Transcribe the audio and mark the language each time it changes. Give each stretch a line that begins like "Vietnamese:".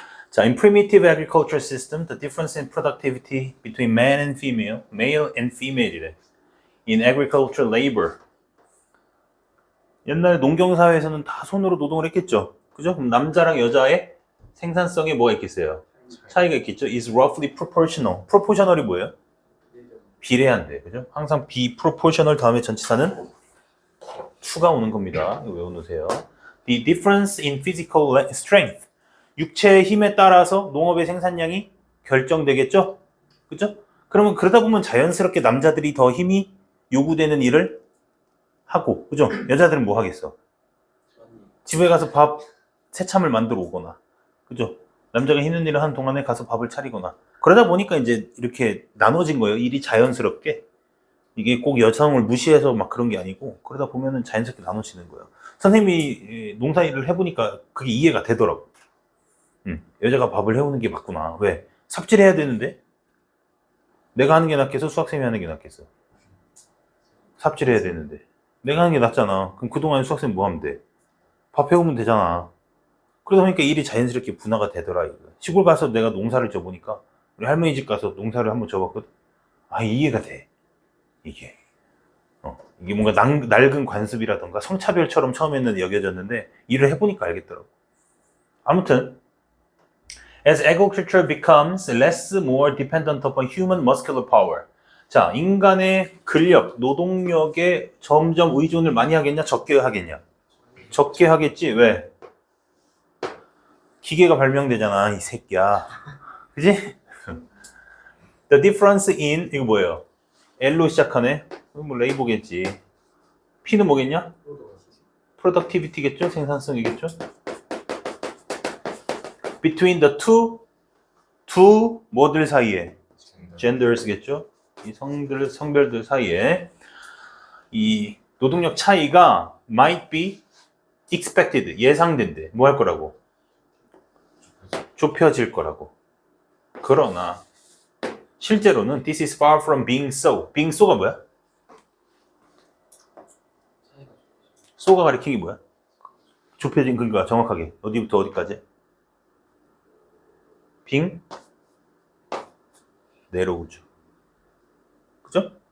English: 자, in primitive agriculture system, the difference in productivity between man and female, male and female
Korean: 이래.
English: In agricultural labor.
Korean: 옛날 농경사회에서는 다 손으로 노동을 했겠죠. 그죠? 그럼 남자랑 여자의 생산성에 뭐가 있겠어요? 차이가 있겠죠.
English: is roughly proportional.
Korean: proportional이 뭐예요? 비례한데, 그죠? 항상 be proportional 다음에 전치사는 to가 오는 겁니다. 이거 외워놓으세요.
English: The difference in physical strength.
Korean: 육체의 힘에 따라서 농업의 생산량이 결정되겠죠? 그죠? 그러면 그러다 보면 자연스럽게 남자들이 더 힘이 요구되는 일을 하고, 그죠? 여자들은 뭐 하겠어? 집에 가서 밥, 새참을 만들어 오거나, 그죠? 남자가 힘든 일을 하는 동안에 가서 밥을 차리거나. 그러다 보니까 이제 이렇게 나눠진 거예요. 일이 자연스럽게. 이게 꼭 여성을 무시해서 막 그런 게 아니고, 그러다 보면은 자연스럽게 나눠지는 거예요. 선생님이 농사일을 해보니까 그게 이해가 되더라고. 여자가 밥을 해오는 게 맞구나. 왜? 삽질해야 되는데? 내가 하는 게 낫겠어? 수학생이 하는 게 낫겠어? 삽질해야 되는데. 내가 하는 게 낫잖아. 그럼 그동안 수학생이 뭐 하면 돼? 밥 해오면 되잖아. 그러다 보니까 일이 자연스럽게 분화가 되더라. 이거. 시골 가서 내가 농사를 져보니까 우리 할머니 집 가서 농사를 한번 져봤거든. 아, 이해가 돼. 이게. 이게 뭔가 낡은 관습이라던가 성차별처럼 처음에는 여겨졌는데 일을 해보니까 알겠더라고. 아무튼
English: As agriculture becomes less more dependent upon human muscular power.
Korean: 자, 인간의 근력, 노동력에 점점 의존을 많이 하겠냐, 적게 하겠냐? 적게 하겠지. 왜? 기계가 발명되잖아, 이 새끼야. 그지?
English: The difference in,
Korean: 이거 뭐예요? L로 시작하네? 뭐 레이보겠지. P는 뭐겠냐? productivity겠죠? 생산성이겠죠?
English: Between the two
Korean: 뭐들 사이에? genders겠죠? 이 성별들 사이에 이 노동력 차이가
English: might be expected,
Korean: 예상된대. 뭐 할 거라고? 좁혀질 거라고. 그러나 실제로는
English: this is far from being so.
Korean: being so가 뭐야? so가 가리키는 게 뭐야? 좁혀진, 그러니까 정확하게 어디부터 어디까지? being 내려오죠. 그죠?